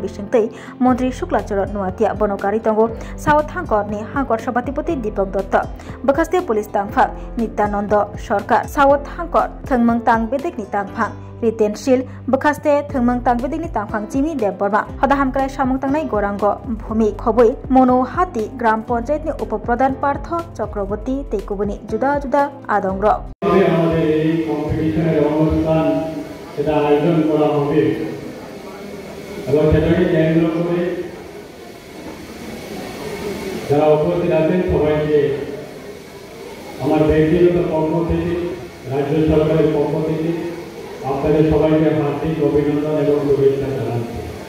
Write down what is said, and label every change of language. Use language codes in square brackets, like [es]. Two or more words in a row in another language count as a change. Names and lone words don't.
[trp] Bishingtei Montri Shukla Chorot Nuatia Bonokari Tongo South Hangkor ni Hangkor Sabatipati Deepak Dutta Bakaste Police Tangphak Nityananda Sarkar South Hangkor Thangmang Tang Bedek ni Tangphang Ritenshil Bakaste Thangmang Tang Bedek ni Tangphang Jimmy Deborma Hodaham Krai Samung Tangnai Gorango Bhumi Khoboi Mono Hati Gram Panchayat ni Upapradhan Partho Chakraborty Tekubuni Juda Juda Adongro [bn] এবং সেটাকে কেন্দ্র করে যারা উপস্থিত আছেন সবাইকে আমার ব্যক্তিগত পক্ষ থেকে রাজ্য সরকারের পক্ষ থেকে আপনাদের সবাইকে হার্দিক অভিনন্দন এবং শুভেচ্ছা জানাচ্ছি